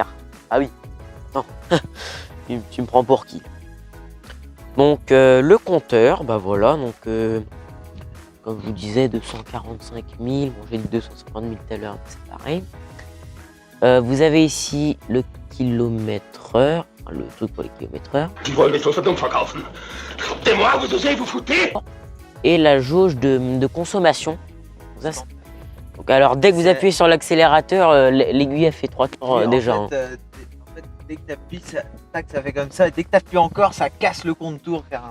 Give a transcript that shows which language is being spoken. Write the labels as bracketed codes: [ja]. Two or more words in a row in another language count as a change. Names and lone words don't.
[fr] Ah oui. Non. tu me prends pour qui? Donc le compteur, bah voilà. Donc comme je vous disais, 245 000. Bon, j'ai dit 250 000 tout à l'heure, c'est pareil. Vous avez ici le kilomètre-heure, le truc pour les kilomètres-heure. [de] Die wollen mich für dumm verkaufen. [fr] Rappelez-moi, vous osez vous foutez? Et la jauge de consommation. Ça, donc, alors, dès que vous appuyez sur l'accélérateur, l'aiguille a fait 3 tours déjà. En fait, dès que tu appuies, ça fait comme ça. Et dès que tu appuies encore, ça casse le contour carrément.